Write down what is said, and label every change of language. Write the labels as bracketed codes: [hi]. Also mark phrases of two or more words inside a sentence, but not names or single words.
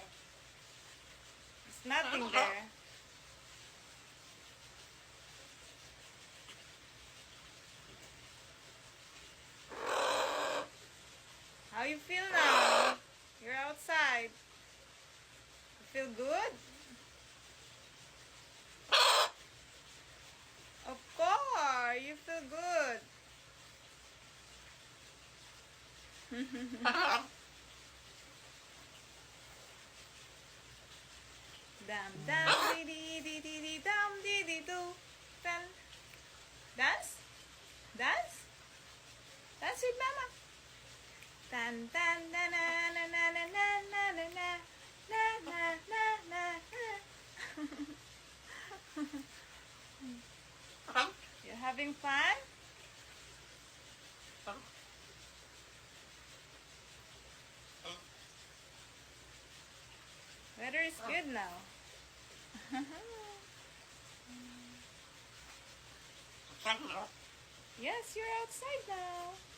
[en] There's nothing there. How you feel now? You're outside. You feel good? Of course, you feel good. Dam dam dee dee dee dee dee dam dee dee doo. Dance? Dance? Dance with Mama. Tan tan na na na na na na na na na na na na. You're having fun? Weather is good now. Yes, you're outside now.